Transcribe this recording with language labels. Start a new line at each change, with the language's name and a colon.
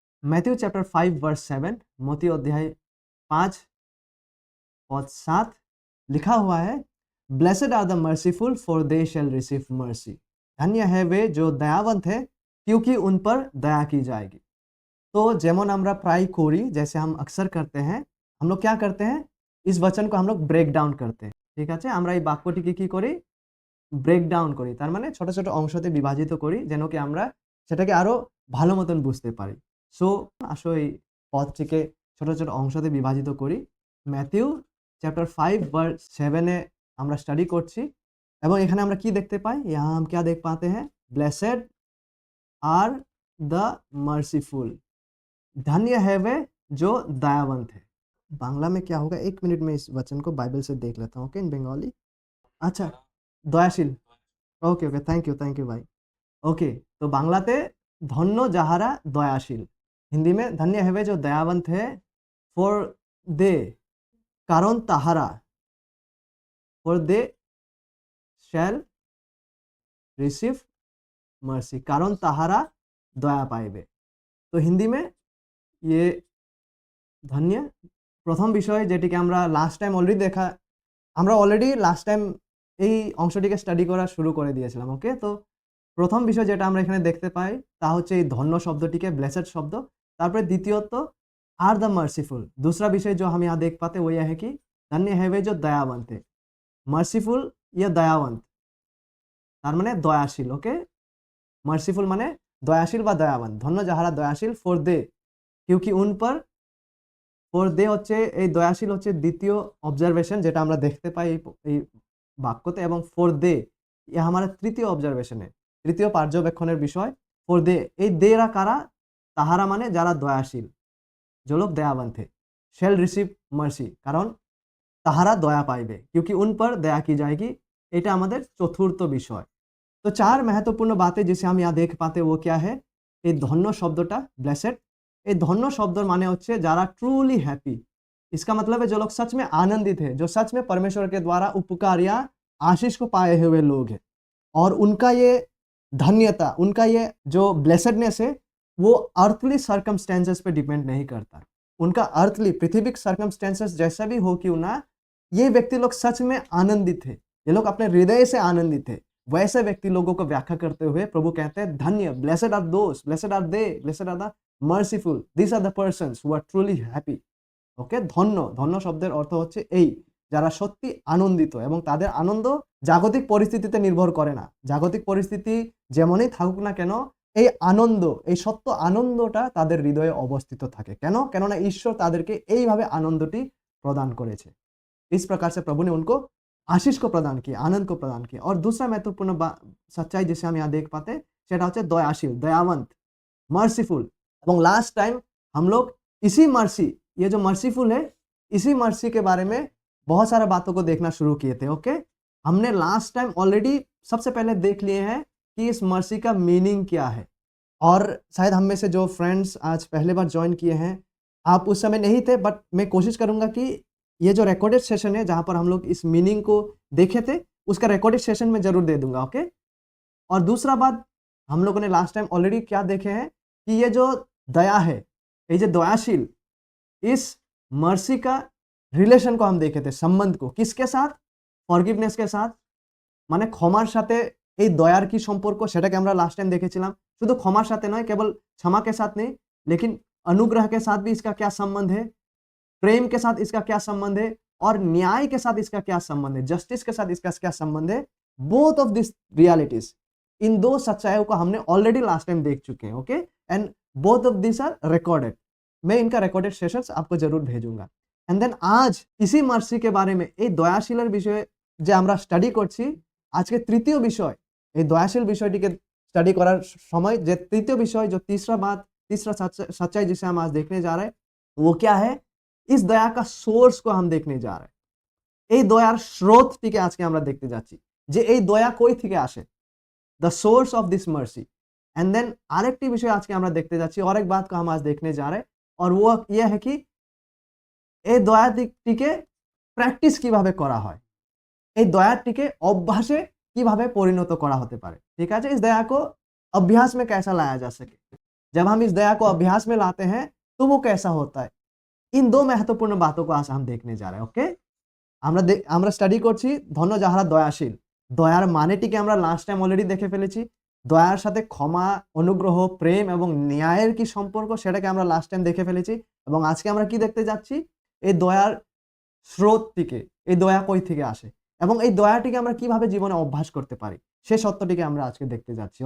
English: Matthew chapter 5 verse 7,
Bangla: মতীয় অধ্যায় 5
Hindi: पद 7 लिखा हुआ है,
English: Blessed are the merciful for they shall receive mercy.
Hindi: धन्य है वे जो दयावंत है क्योंकि उन पर दया की जाएगी। तो
Bangla: जेमन আমরা প্রায় করি,
Hindi: जैसे हम अक्सर करते हैं, हम लोग क्या करते हैं, इस वचन को हम लोग ब्रेक डाउन करते हैं।
Bangla: ঠিক আছে, আমরা এই বাক্যটিকে কি করি, ব্রেক ডাউন করি। তার মানে ছোট ছোট অংশতে বিভাজিত করি যেন কি আমরা সেটাকে আরো ভালো মতন বুঝতে পারি। সো আসো এই পদটিকে ছোট ছোট অংশতে বিভাজিত করি। ম্যাথিউ চ্যাপ্টার 5 वर्स 7 এ আমরা স্টাডি করছি এবং এখানে আমরা কি দেখতে পাই,
Hindi: यहाँ हम क्या देख पाते हैं,
English: blessed are the merciful,
Hindi: धन्य है वे जो दयावंत है। बांग्ला में क्या होगा, एक मिनट में इस वचन को बाइबल से देख लेता हूँ। ओके,
English: In Bengali.
Hindi: अच्छा, দয়াশীল। ওকে ওকে,
English: thank you
Hindi: भाई। ओके, तो बांग्लाते
Bangla: धन्य যাহারা দয়াশীল,
Hindi: हिंदी में धन्य है वे जो दयावंत है, फॉर दे कारण তাহারা,
English: for they shall receive mercy,
Bangla: कारण তাহারা দয়া পাইবে। তো হিন্দি में ये ধন্য প্রথম বিষয় যেটিকে আমরা লাস্ট টাইম অলরেডি দেখা, আমরা অলরেডি লাস্ট টাইম এই অংশটিকে স্টাডি করা শুরু করে দিয়েছিলাম। ওকে, তো প্রথম বিষয় যেটা আমরা এখানে দেখতে পাই তা হচ্ছে এই ধন্য শব্দটিকে, ब्लेसेड शब्द। তারপরে দ্বিতীয়ত
English: Are the merciful.
Hindi: दूसरा विषय जो हम यहाँ देख पाते वो यह है कि धन्य है वे जो दयावंत है। मर्सीफुल या दयावंत
Bangla: তার মানে দয়াশীল। ওকে, मर्सीफुल মানে দয়াশীল বা দয়াবান। ধন্য যাহারা দয়াশীল, ফর দে
Hindi: क्योंकि उन पर,
Bangla: ফর দে হচ্ছে এই দয়াশীল হচ্ছে দ্বিতীয় অবজারভেশন যেটা আমরা দেখতে পাই এই বাক্যতে, এবং ফর দে ইয়া हमारा তৃতীয় অবজারভেশনে, তৃতীয় পর্যবেক্ষণের বিষয়। ফর দে, এই দেরা কারা, তাহারা মানে যারা দয়াশীল,
Hindi: जो लोग दयावंत है।
English: shall receive mercy,
Bangla: কারণ তাহারা দয়া পাইবে,
Hindi: क्योंकि उन पर दया की जाएगी।
Bangla: এটা আমাদের চতুর্থ বিষয়।
Hindi: तो चार महत्वपूर्ण बातें जिसे हम यहाँ देख पाते वो क्या है,
Bangla: এই ধন্য শব্দটা ब्लेसेड, এই ধন্য শব্দের মানে হচ্ছে যারা
English: Truly happy.
Hindi: इसका मतलब है जो लोग सच में आनंदित है, जो सच में परमेश्वर के द्वारा उपकार या आशीष को पाए हुए लोग हैं। और उनका ये धन्यता, उनका ये जो ब्लेसेडनेस है वो अर्थली सर्कमस्टेंसेस पे डिपेंड नहीं करता। उनका अर्थली पृथ्वीक सर्कमस्टेंसेस जैसा भी हो क्यों ना, ये व्यक्ति लोग सच में आनंदित है, ये लोग अपने हृदय से आनंदित है। वैसे व्यक्ति लोगों को व्याख्या करते हुए प्रभु कहते हैं धन्य,
English: Blessed are those, blessed are they, blessed are the merciful, this are the persons who are truly happy.
Bangla: ওকে, ধন্য, ধন্য শব্দের অর্থ হচ্ছে এই যারা সত্যি আনন্দিত, এবং তাদের আনন্দ জাগতিক পরিস্থিতিতে নির্ভর করে না। জাগতিক পরিস্থিতি যেমনই থাকুক না কেন, এই আনন্দ, এই সত্য আনন্দটা তাদের হৃদয়ে অবস্থিত থাকে। কেন? কেননা ঈশ্বর তাদেরকে এইভাবে আনন্দটি প্রদান করেছে।
Hindi: इस प्रकार से प्रभु ने उनको आशीष को प्रदान किया, आनंद को प्रदान किया। और दूसरा महत्वपूर्ण सच्चाई जिसे हम यहाँ देख पाते हैं
Bangla: সেটা হচ্ছে দয়াশীল,
Hindi: दयावंत, मर्सीफुल। এবং लास्ट टाइम हम लोग इसी मर्सी, ये जो मर्सीफुल है, इसी मर्सी के बारे में बहुत सारे बातों को देखना शुरू किए थे। ओके, हमने लास्ट टाइम ऑलरेडी सबसे पहले देख लिए हैं कि इस मर्सी का मीनिंग क्या है। और शायद हम में से जो फ्रेंड्स आज पहले बार ज्वाइन किए हैं, आप उस समय नहीं थे, बट मैं कोशिश करूंगा कि ये जो रिकॉर्डेड सेशन है जहां पर हम लोग इस मीनिंग को देखे थे, उसका रिकॉर्डेड सेशन में जरूर दे दूंगा। ओके, और दूसरा बात, हम लोगों ने लास्ट टाइम ऑलरेडी क्या देखे हैं कि ये जो दया है, ये जो दयाशील, इस मर्सी का रिलेशन को हम देखे थे, संबंध को किसके साथ, ফরগিভনেস के साथ।
Bangla: মানে ক্ষমার সাথে এই দয়ার কি সম্পর্ক সেটাকে আমরা লাস্ট টাইম দেখেছিলাম। শুধু ক্ষমার সাথে নয়,
Hindi: केवल क्षमा के साथ नहीं, लेकिन अनुग्रह के साथ भी इसका क्या संबंध है, प्रेम के साथ इसका क्या संबंध है, और न्याय के साथ इसका क्या संबंध है, जस्टिस के साथ इसका क्या संबंध है।
English: both of this realities
Hindi: इन दो सच्चाइयों को हमने ऑलरेडी लास्ट टाइम देख चुके हैं, okay,
English: And both of this are recorded.
Hindi: मैं इनका रिकॉर्डेड सेशंस आपको जरूर भेजूंगा। एंड देन आज इसी मार्सी के बारे में
Bangla: এই দয়াশীলের বিষয়ে যে আমরা স্টাডি করছি, আজকে তৃতীয় বিষয়, এই দয়াশীল বিষয়টিকে
Hindi: स्टडी করার समय जो तृतीय विषय, जो तीसरा बात, तीसरा सच्चाई जिसे हम आज देखने जा रहे हैं, वो क्या है? इस दया का सोर्स को हम देखने जा रहे हैं।
Bangla: এই দয়ার স্রোতটিকে আজকে আমরা দেখতে যাচ্ছি যে এই দয়া কই থেকে আসে,
English: The source of this mercy.
Bangla: And then আরেকটি বিষয় আজকে আমরা দেখতে যাচ্ছি,
Hindi: और एक बात को हम आज देखने जा रहे हैं, और वो ये है कि
Bangla: এই দয়াটিকে প্র্যাকটিস কিভাবে করা হয়, এই দয়াটিকে অভ্যাসে কিভাবে পরিণত করা হতে পারে।
Hindi: ঠিক আছে, इस दया को अभ्यास में कैसा लाया जा सके। जब हम इस दया को अभ्यास में लाते हैं तो वो कैसा होता है, इन दो महत्वपूर्ण बातों को आज हम देखने जा रहे हैं।
Bangla: ओके, আমরা স্টাডি করছি ধন্য যাহারা দয়াশীল। দয়ার মানেটিকে আমরা লাস্ট টাইম অলরেডি দেখে ফেলেছি। দয়ার সাথে ক্ষমা, অনুগ্রহ, প্রেম এবং ন্যায়ের কি সম্পর্ক সেটাকে আমরা লাস্ট টাইম দেখে ফেলেছি, এবং আজকে আমরা কি দেখতে যাচ্ছি, এই দয়ার স্রোতটিকে, এই দয়া কই থেকে আসে এবং এই দয়াটিকে আমরা কিভাবে জীবনে অভ্যাস করতে পারি সেই সত্যটিকে আমরা আজকে দেখতে যাচ্ছি।